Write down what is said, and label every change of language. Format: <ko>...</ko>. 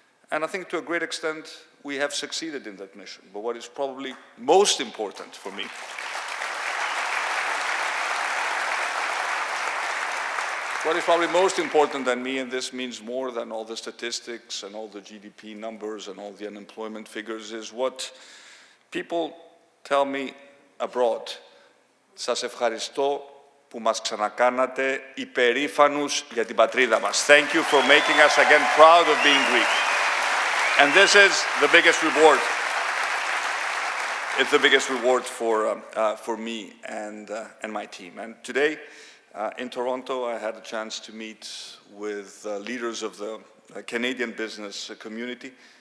<en>And I think to a great extent, we have succeeded in that mission. But what is probably most important for me what is probably most important than me, and this means more than all the statistics and all the GDP numbers and all the unemployment figures, is what people tell me abroad.</en> <el>Σας ευχαριστώ που μας ξανακάνατε υπερήφανους για την πατρίδα μας.</el> <en>Thank you for making us again proud of being Greek. And this is the biggest reward. It's the biggest reward for me and my team. And today, in Toronto, I had a chance to meet with leaders of the Canadian business community.</en>